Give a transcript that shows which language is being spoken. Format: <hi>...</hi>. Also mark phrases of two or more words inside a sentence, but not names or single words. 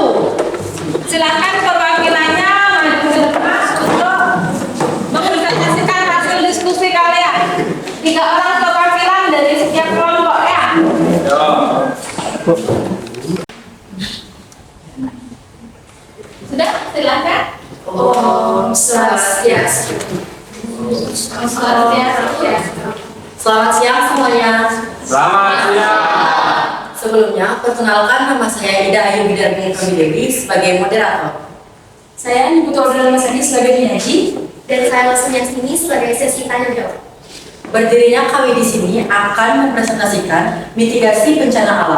<id>Silakan perwakilannya maju ke depan untuk mempresentasikan hasil diskusi kalian. 3 orang perwakilan dari setiap kelompok ya. Sudah, silakan.</id> <ban>Om Swastiastu. Om Swastiastu.</ban> <id>Selamat siang semuanya. Selamat siang. Sebelumnya, perkenalkan nama saya Ida Ayu Bidarmini Dewi sebagai moderator. Saya Niputu Audrey Masadi sebagai penyaji. Dan saya Lasmi Yasmini sebagai sesi tanya jawab. Berdirinya kami di sini akan mempresentasikan mitigasi bencana alam.</id>